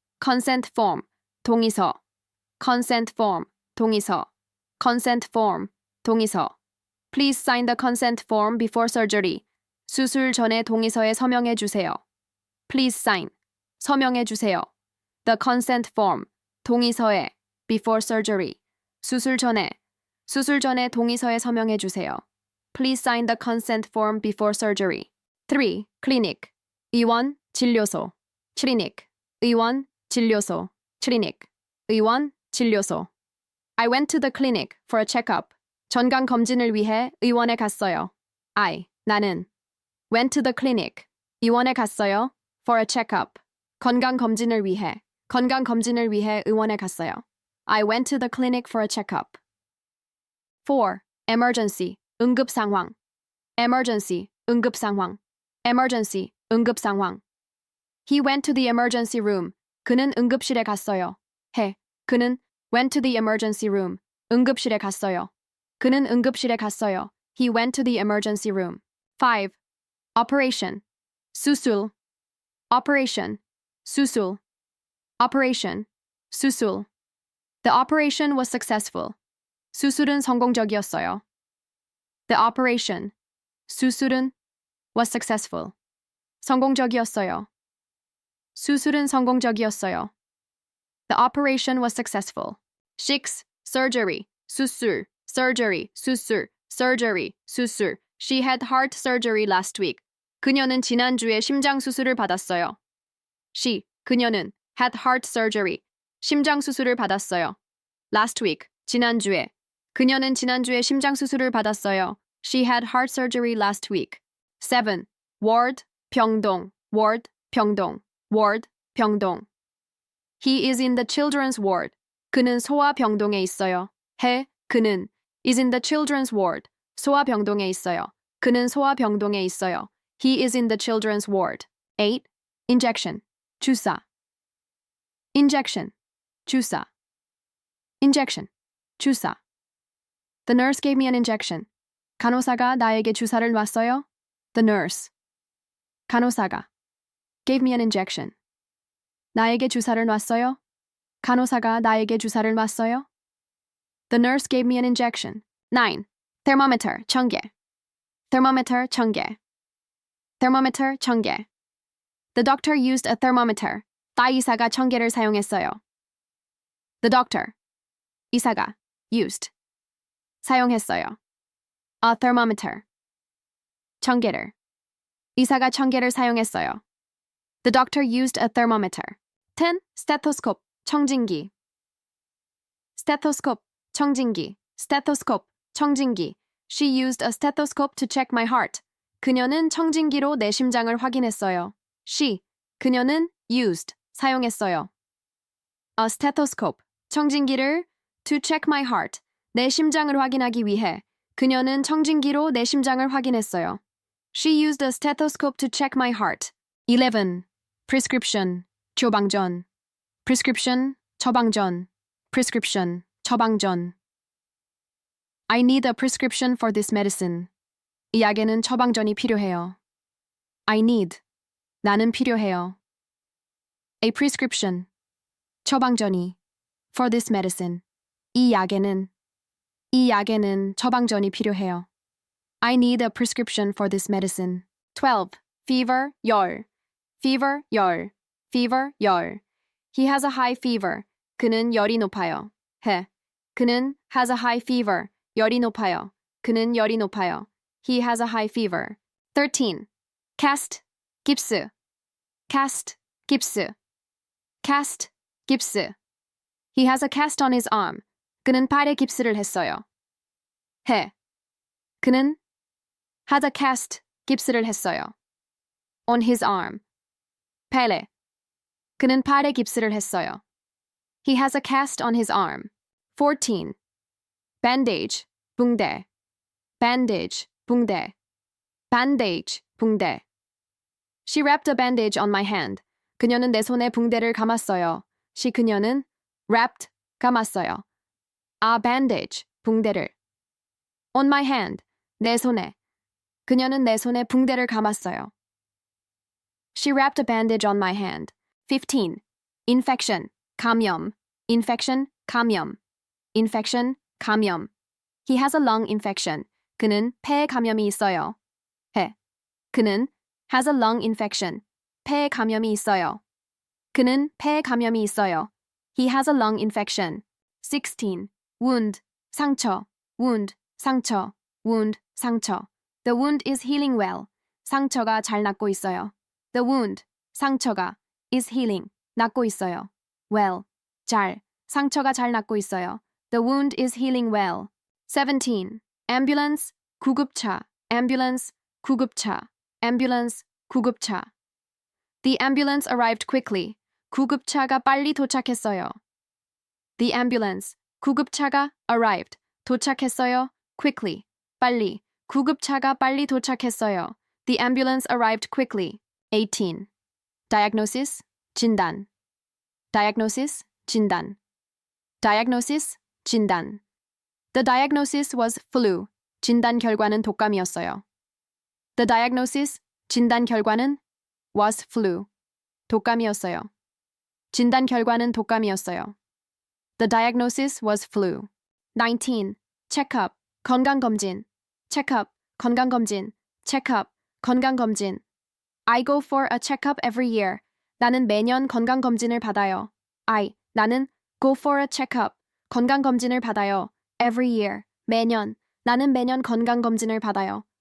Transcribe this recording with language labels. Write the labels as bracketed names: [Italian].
[English] consent form, 동의서. consent form, 동의서. consent form, 동의서. Please sign the consent form before surgery. [Korean] 수술 전에 동의서에 서명해 주세요. [English] Please sign, [Korean] 서명해 주세요. [English] The consent form, 동의서에, before surgery. [Korean] 수술 전에 동의서에 서명해 주세요. [English] Please sign the consent form before surgery. 3. [Korean] clinic, 의원, 진료소. clinic, 의원, 진료소. clinic, 의원, 진료소. [English] I went to the clinic for a checkup. [Korean] 건강검진을 위해 의원에 갔어요. [English] 나는 went to the clinic, [Korean] 의원에 갔어요. [English] for a checkup, [Korean] 건강검진을 위해 의원에 갔어요. [English] I went to the clinic for a checkup. 4. emergency, 응급상황. emergency, 응급상황. emergency, 응급상황. He went to the emergency room. [Korean] 그는 응급실에 갔어요. [English] 그는 went to the emergency room. [Korean] 응급실에 갔어요. 그는 응급실에 갔어요. [English] He went to the emergency room. 5. operation, 수술. operation, 수술. operation, 수술. The operation was successful. [Korean] 수술은 성공적이었어요. [English] The operation, 수술은 was successful. [Korean] 성공적이었어요. 수술은 성공적이었어요. [English] The operation was successful. 6. surgery, 수술. surgery, 수술. surgery, 수술. She had heart surgery last week. [Korean] 그녀는 지난주에 심장 수술을 받았어요. [English] 그녀는 had heart surgery. [Korean] 심장 수술을 받았어요. [English] Last week, 지난주에. [Korean] 그녀는 지난주에 심장 수술을 받았어요. [English] She had heart surgery last week. 7. ward, 병동. ward, 병동. ward, 병동. He is in the children's ward. [Korean] 그는 소아병동에 있어요. [English] 그는 is in the children's ward. [Korean] 소아병동에 있어요. 그는 소아병동에 있어요. [English] He is in the children's ward. 8. injection, 주사. injection, 주사. injection, 주사. The nurse gave me an injection. [Korean] 간호사가 나에게 주사를 놨어요. [English] The nurse. 간호사가 gave me an injection. [Korean] 나에게 주사를 놨어요. 간호사가 나에게 주사를 놨어요. [English] The nurse gave me an injection. 9. thermometer, 청개. thermometer, 청개. thermometer, 청개. The doctor used a thermometer. [Korean] 의사가 청개를 사용했어요. [English] The doctor. 의사가 used. 사용했어요. A thermometer. 청개를. [Korean] 의사가 청개를 사용했어요. [English] The doctor used a thermometer. 10. stethoscope, 청진기. stethoscope, 청진기. stethoscope, 청진기. She used a stethoscope to check my heart. [Korean] 그녀는 청진기로 내 심장을 확인했어요. 그녀는 used, 사용했어요. [English] A stethoscope, [Korean] 청진기를 [English] to check my heart, [Korean] 내 심장을 확인하기 위해 그녀는 청진기로 내 심장을 확인했어요. [English] She used a stethoscope to check my heart. 11. prescription, 처방전. prescription, 처방전. prescription, 처방전. I need a prescription for this medicine. [Korean] 이 약에는 처방전이 필요해요. [English] I need, [Korean] 나는 필요해요. [English] A prescription, 처방전이. For this medicine, [Korean] 이 약에는 처방전이 필요해요. [English] I need a prescription for this medicine. 12. fever, 열. fever, 열. fever, 열. He has a high fever. [Korean] 그는 열이 높아요. [English] 그는 has a high fever. [Korean] 열이 높아요. 그는 열이 높아요. [English] He has a high fever. [Korean] 13. [English] cast, 깁스. cast, 깁스. cast, 깁스. He has a cast on his arm. [Korean] 그는 팔에 깁스를 했어요. [English] 그는 has a cast, [Korean] 깁스를 했어요. [English] On his arm. 팔에. [Korean] 그는 팔에 깁스를 했어요. [English] He has a cast on his arm. 14. bandage, 붕대. bandage, 붕대. bandage, 붕대. She wrapped a bandage on my hand. [Korean] 그녀는 내 손에 붕대를 감았어요. 그녀는 wrapped, 감았어요. [English] A bandage, 붕대를. On my hand, [Korean] 내 손에. 그녀는 내 손에 붕대를 감았어요. [English] She wrapped a bandage on my hand. 15. Infection, 감염. Infection, 감염. Infection, 감염. He has a lung infection. [Korean] 그는 폐에 감염이 있어요. 해. [English] 그는 has a lung infection. [Korean] 폐에 감염이 있어요. 그는 폐에 감염이 있어요. [English] He has a lung infection. 16. Wound, 상처. Wound, 상처. Wound, 상처. The wound is healing well. [Korean] 상처가 잘 낫고 있어요. [English] The wound, 상처가 is healing, [Korean] 낫고 있어요. Well, 잘, 상처가 잘 낫고 있어요. [English] The wound is healing well. 17. Ambulance, 구급차. Ambulance, 구급차. Ambulance, 구급차. The ambulance arrived quickly. [Korean] 구급차가 빨리 도착했어요. [English] The ambulance, 구급차가 arrived, 도착했어요. Quickly, 빨리. [Korean] 구급차가 빨리 도착했어요. [English] The ambulance arrived quickly. 18. Diagnosis, 진단. Diagnosis, 진단. Diagnosis, 진단. The diagnosis was flu. [Korean] 진단 결과는 독감이었어요. [English] The diagnosis, [Korean] 진단 결과는 [English] was flu. [Korean] 독감이었어요. 진단 결과는 독감이었어요. [English] The diagnosis was flu. 19. Checkup, 건강검진. Checkup, 건강검진. Checkup, 건강검진. I go for a checkup every year. [Korean] 나는 매년 건강검진을 받아요. [English] 나는 go for a checkup, [Korean] 건강검진을 받아요. [English] Every year, 매년. [Korean] 나는 매년 건강검진을 받아요.